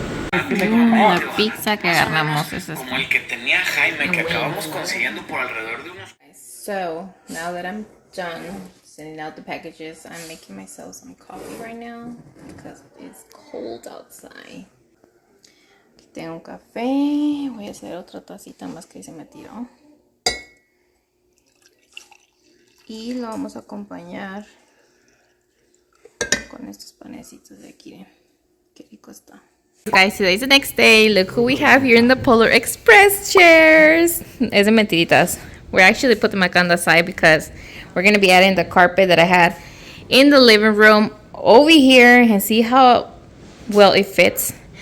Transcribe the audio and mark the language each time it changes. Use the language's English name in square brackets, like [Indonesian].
[Spanish] La pizza que agarramos es esta. Como el que tenía Jaime, que acabamos consiguiendo por alrededor de unos... [English] So, now that I'm done sending out the packages, I'm making myself some coffee right now because it's cold outside. [Spanish] Aquí tengo un café. Voy a hacer otra tacita más que se me tiró. Y lo vamos a acompañar con estos panecitos de aquí. Qué rico está. [English] Guys, today's the next day. Look who we have here in the Polar Express chairs. [Spanish] Es de mentiritas. [English] We're actually putting them on the side because we're going to be adding the carpet that I had in the living room over here and see how well it fits.